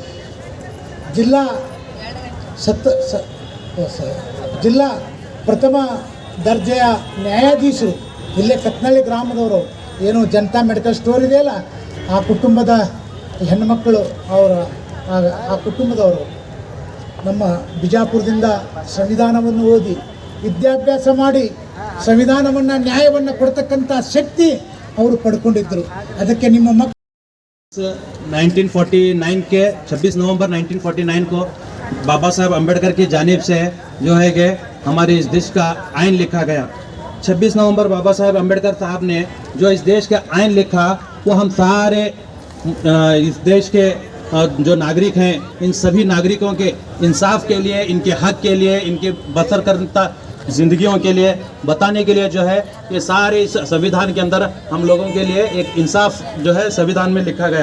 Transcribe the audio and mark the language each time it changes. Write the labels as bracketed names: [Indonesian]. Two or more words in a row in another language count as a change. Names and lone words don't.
[Kannada] ಜಿಲ್ಲಾ ಪ್ರಥಮ ದರ್ಜೆಯ ನ್ಯಾಯಾಧೀಶರು ಇಲ್ಲೇ ಕತ್ನಳ್ಳಿ ಗ್ರಾಮದವರು, ಏನು ಜನತಾ ಮೆಡಿಕಲ್ ಸ್ಟೋರ್ ಇದೆಯಲ್ಲ, ಆ ಕುಟುಂಬದ ಹೆಣ್ಣುಮಕ್ಕಳು, ಆ ಕುಟುಂಬದವರು ನಮ್ಮ ಬಿಜಾಪುರದಿಂದ ಸಂವಿಧಾನವನ್ನು ಓದಿ ವಿದ್ಯಾಭ್ಯಾಸ ಮಾಡಿ ಸಂವಿಧಾನವನ್ನು ನ್ಯಾಯವನ್ನು ಕೊಡ್ತಕ್ಕಂಥ ಶಕ್ತಿ ಅವರು ಪಡ್ಕೊಂಡಿದ್ದರು. ಅದಕ್ಕೆ ನಿಮ್ಮ ಮಕ್ಕಳು [Hindi] 1949 के 26 नवंबर 1949 को बाबा साहब अम्बेडकर की जानिब से जो है कि हमारे इस देश का आइन लिखा गया. 26 नवंबर बाबा साहब अम्बेडकर साहब ने जो इस देश का आइन लिखा, वो हम सारे इस देश के जो नागरिक हैं, इन सभी नागरिकों के इंसाफ के लिए, इनके हक के लिए, इनके बसर करता ज़िंदगियों के लिए बताने के लिए जो है ये सारे इस संविधान के अंदर हम लोगों के लिए एक इंसाफ जो है संविधान में लिखा गया.